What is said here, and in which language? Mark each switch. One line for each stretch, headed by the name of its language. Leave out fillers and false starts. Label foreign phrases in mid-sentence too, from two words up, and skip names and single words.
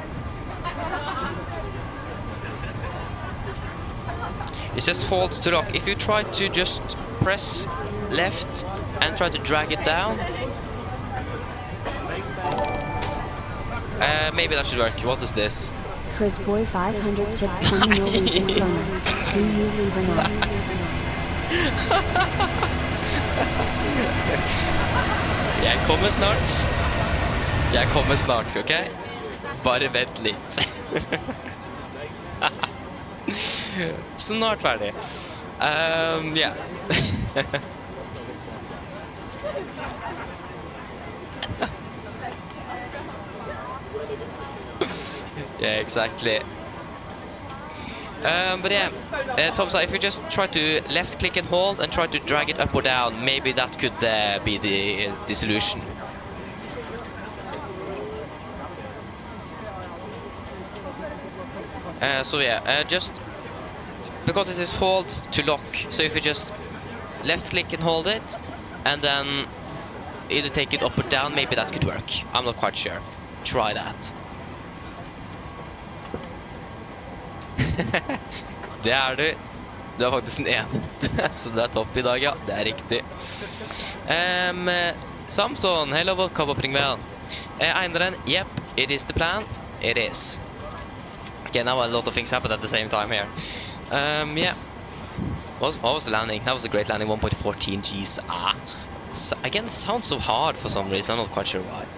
English: It says hold to lock. If you try to just press left and try to drag it down, maybe that should work. What is this? Chris Boy 500 tip from Norwegian kroner. Do you leave or not?
Norwegian: Jeg kommer snart, ok? Bare vent litt. Snart ferdig.
English: Yeah. Yeah, exactly. But yeah, Thompson, if you just try to left click and hold and try to drag it up or down, maybe that could be the solution. So yeah, just because it is hold to lock, so if you just left click and hold it, and then either take it up or down, maybe that could work. I'm not quite sure. Try that.
Norwegian: Det er du. Du er faktisk den eneste, så det er topp i dag, ja. Det er riktig.
English: Samson, hello, welcome up Ringveien. Einaren, yep, it is the plan. It is. Okay, now a lot of things happened at the same time here. Yeah. What was the landing? That was a great landing, 1.14 Gs. So, again, it sounds so hard for some reason, I'm not quite sure why.